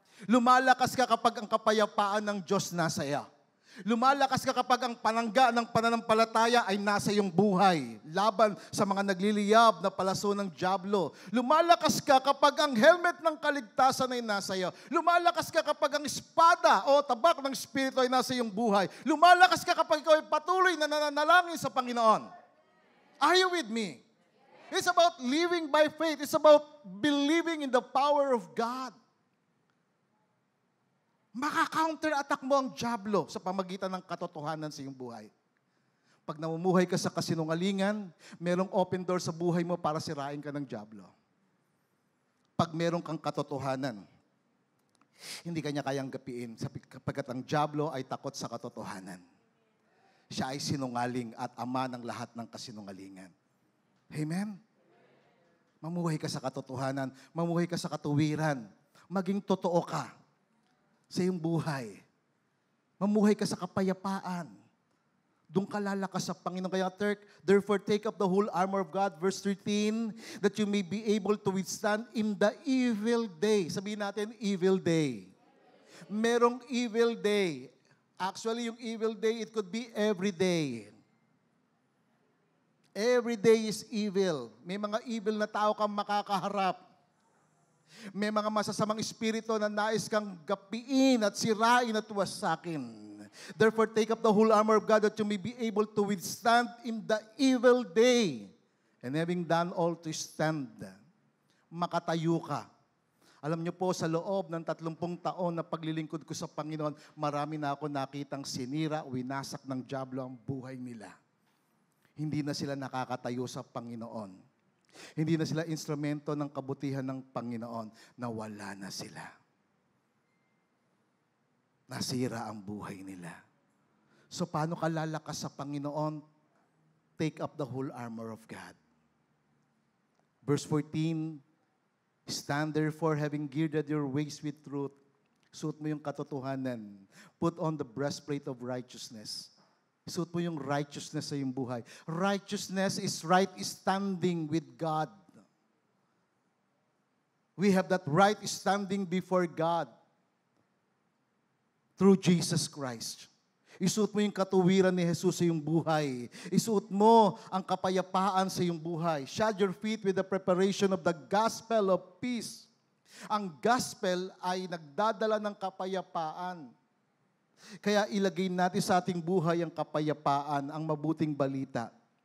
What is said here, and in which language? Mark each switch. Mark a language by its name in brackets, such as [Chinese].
[Filipino] Lumalakas ka kapag ang kapayapaan ng Diyos nasa iyo. Lumalakas ka kapag ang panangga ng pananampalataya ay nasa iyong buhay, laban sa mga nagliliyab na palaso ng dyablo. Lumalakas ka kapag ang helmet ng kaligtasan ay nasa iyo. Lumalakas ka kapag ang espada o tabak ng Espiritu ay nasa iyong buhay. Lumalakas ka kapag ikaw ay patuloy na nananalangin sa Panginoon. [English] Are you with me? It's about living by faith. It's about believing in the power of God. [Filipino] Maka-counter-attack mo ang dyablo sa pamagitan ng katotohanan sa iyong buhay. Pag namumuhay ka sa kasinungalingan, merong [English] open door [Filipino] sa buhay mo para sirain ka ng dyablo. Pag meron kang katotohanan, Hindi kanya kayang gapiin sapagkat ang dyablo ay takot sa katotohanan. Siya ay sinungaling at ama ng lahat ng kasinungalingan. Amen? Mamuhay ka sa katotohanan, mamuhay ka sa katuwiran, maging totoo ka sa iyong buhay. Mamuhay ka sa kapayapaan. Doon ka lalakas sa Panginoon. [English] Kaya, therefore, take up the whole armor of God, verse 13, that you may be able to withstand in the evil day. [Filipino] Sabihin natin, [English] evil day. Merong evil day. Actually, [Filipino] yung [English] evil day, it could be every day. Every day is evil. [Filipino] May mga evil na tao kang makakaharap. May mga masasamang espiritu na nais kang gapiin at sirain at wasakin. [English] Therefore, take up the whole armor of God that you may be able to withstand in the evil day. And having done all to stand, [Filipino] makatayo ka. Alam niyo po, sa loob ng 30 taon na paglilingkod ko sa Panginoon, marami na ako nakitang sinira, winasak ng dyablo ang buhay nila. Hindi na sila nakakatayo sa Panginoon. Hindi na sila instrumento ng kabutihan ng Panginoon. Nawala na sila. Nasira ang buhay nila. So paano ka lalakas sa Panginoon? [English] Take up the whole armor of God. Verse 14, stand therefore having girded your waist with truth. [Filipino] Suot mo yung katotohanan. [English] Put on the breastplate of righteousness. [Filipino] Suot mo yung righteousness sa iyong buhay. [English] Righteousness is right standing with God. We have that right standing before God through Jesus Christ. [Filipino] Isuot mo yung katuwiran ni Jesus sa iyong buhay. Isuot mo ang kapayapaan sa iyong buhay. [English] Shod your feet with the preparation of the gospel of peace. [Filipino] Ang gospel ay nagdadala ng kapayapaan. Kaya ilagay natin sa ating buhay ang kapayapaan, ang mabuting balita.